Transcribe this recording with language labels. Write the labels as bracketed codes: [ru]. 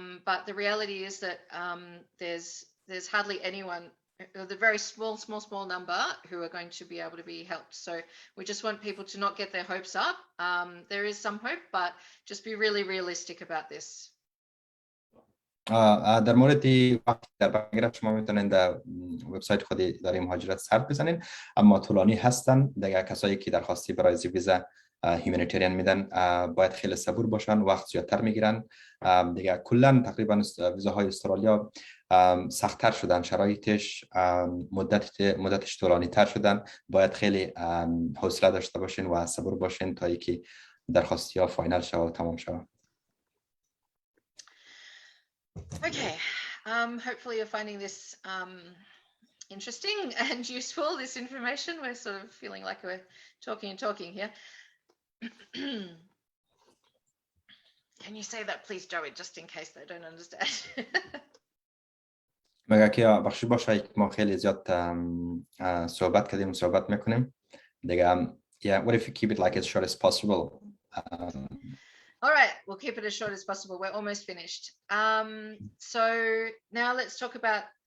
[en] But the reality is that there's hardly anyone, the very small number who are going to be able to be helped. So we just want people to not get their hopes up. There is some hope, but just be really realistic about this. [fa] در مورد وقت در بگیرد شما میتونید در وبسایت خود اداره مهاجرت سر بزنین، اما طولانی هستن. دیگه کسایی که درخواستی برای ویزا هیومانیتریان میدن باید خیلی صبور باشن، وقت زیادتر میگیرن. دیگه کلا تقریبا ویزاهای استرالیا سخت‌تر شدن، شرایطش مدتش طولانی تر شدن. باید خیلی حوصله داشته باشین و صبور باشین تا اینکه درخواستی ها فاینال شود و تمام شود. [en] Okay, hopefully you're finding this interesting and useful, this information. We're sort of feeling like we're talking here. Can you say that please, Joey, just in case they don't understand? [fa] مگه که بخشی باشه که ما خیلی زیاد صحبت کردیم و صحبت میکنیم دیگه. [en] Yeah, what if you keep it like as short as possible? All right, we'll keep it as short as possible. We're almost finished. So now let's talk about